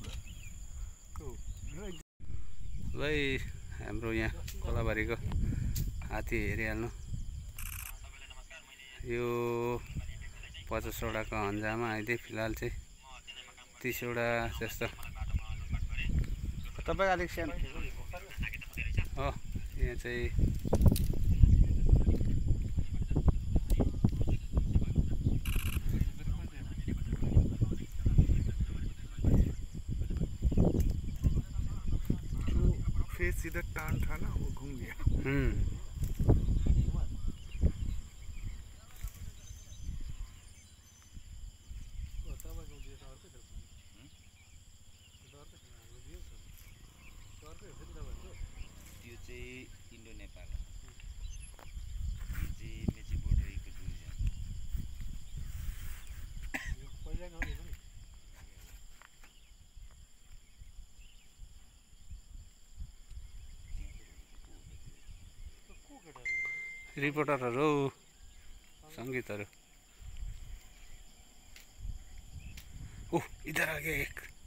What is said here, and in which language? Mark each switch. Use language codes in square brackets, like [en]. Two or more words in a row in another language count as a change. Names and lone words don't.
[ne] भाइ हाम्रो यहाँ कोलाबारीको हात्ती हेरिहाल्नु। यो 50वटाको हन्जामा अहिले फिलहाल चाहिँ 30वटा जस्तो। तपाईँ अलिक सानो हो यहाँ चाहिँ [hi] फेस सीधा टान था ना, वो घूम गया। [ne] त्यो चाहिँ इन्डो नेपाल हो। यो चाहिँ मेची बोर्डरको टुरिज्म। रिपोर्टरहरू सङ्गीतहरू। [hi] ओह इधर आ गया एक।